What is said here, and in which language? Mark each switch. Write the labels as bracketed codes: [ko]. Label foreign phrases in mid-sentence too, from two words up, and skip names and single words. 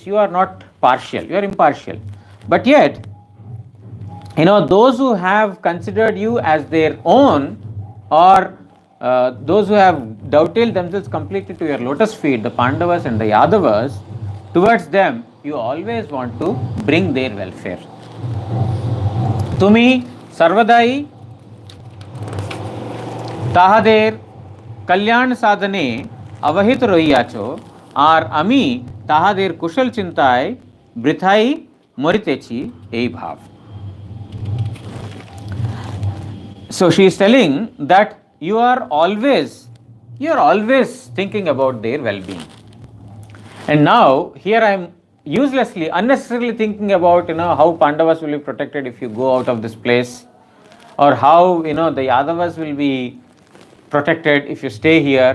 [en] You are not partial, you are impartial. But yet, those who have considered you as their own, or those who have dovetailed themselves completely to your lotus feet, the Pandavas and the Yadavas, towards them you always want to bring their welfare. [bn] তুমি সর্বদাই তাহাদের কল্যাণ সাধনে অবহিত রহিয়াছ, আর আমি তাহাদের কুশল চিন্তায় বৃথাই মরিতেছি এই ভাব. [en] So she is telling that you are always thinking about their well-being. And now here I am unnecessarily thinking about how Pandavas will be protected if you go out of this place, or how the Yadavas will be protected if you stay here.